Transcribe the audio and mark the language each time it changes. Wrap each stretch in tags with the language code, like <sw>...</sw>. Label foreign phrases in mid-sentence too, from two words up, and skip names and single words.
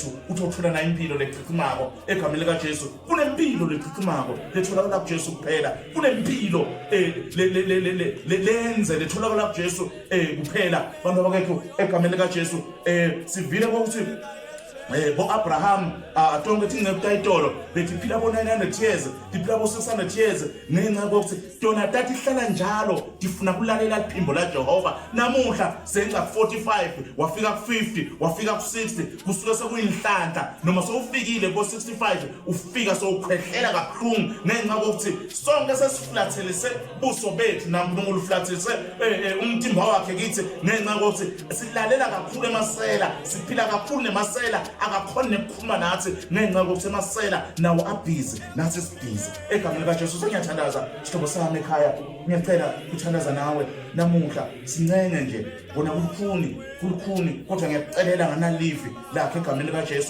<ss>Uthothula na impilo lechichimako egameni likaJesu. Kunempilo lechichimako letholakala kuJesu kuphela, kunempilo lenze letholakala kuJesu kuphela bantu bakethu egameni likaJesu. Sivile ukuthi bo-Abraham atonke thi ngekutayitolo betiphila bo-900 years, tiphila bo-600 years, ngenxa yokuthi tona tati hlala njalo tifuna kulalela liphimbo laJehova. Namuhla senca 45 wafika ku-50 wafika ku-60 kusuke sekuyinhlanhla, noma sowufikile ko-65 ufika sowukhwehlela kabuhlungu ngenxa yokuthi sonke sesiflathelise buso bethu naNkulunkulu uflathelise umtimba wakhe kithi, ngenxa yokuthi silalela kakhulu emasela, siphila kakhulu nemasela, akakhona ukukhuluma nathi ngenxa yokuthi emasela nawo abhizi nathi sibhizi egameni likaJesu.</ss> <zu>Sengiyathandaza sihlobo sami ekhaya, ngiyacela ukuthandaza nawe namuhla, sincenge nje bona kulukhuni, kodwa ngiyakucelela nganalivi lakhe egameni likaJesu.</zu>